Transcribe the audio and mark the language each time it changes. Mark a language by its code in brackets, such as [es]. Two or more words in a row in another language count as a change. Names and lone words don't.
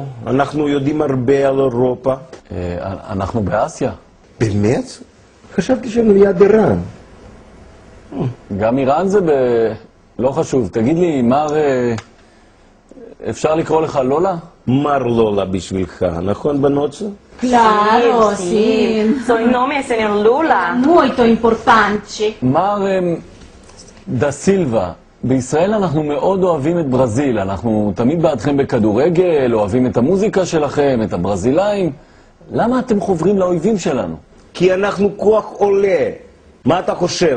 [he] אנחנו יודעים הרבה על אירופה. אנחנו באסיה. באמת? חשבתי שאני ליד איראן. גם איראן זה לא חשוב. תגיד לי, מר... אפשר לקרוא לך לולה? מר לולה בשבילך, נכון בנות? [it] Claro, sì. Sono il nome è signor Lula. Molto importante. [he] מר דה סילבה, בישראל אנחנו מאוד אוהבים את ברזיל. אנחנו תמיד בעדכם בכדורגל, אוהבים את המוזיקה שלכם, את הברזילאים. למה אתם חוברים לאויבים שלנו? כי אנחנו כוח עולה. מה אתה חושב?